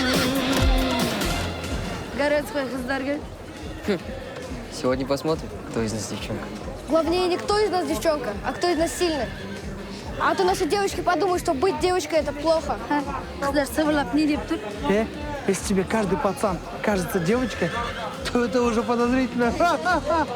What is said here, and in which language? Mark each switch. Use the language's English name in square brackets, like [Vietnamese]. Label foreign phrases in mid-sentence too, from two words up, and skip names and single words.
[Kazakh] Городской қыздар. [Russian] Сегодня посмотрим, кто из нас девчонка. Главнее не кто из нас девчонка, а кто из нас сильный. А то наши девочки подумают, что быть девочкой это плохо. [Kazakh] Қыздар сыбырлап не деп тұр? [Russian] Если тебе каждый пацан кажется девочкой, то это уже подозрительно.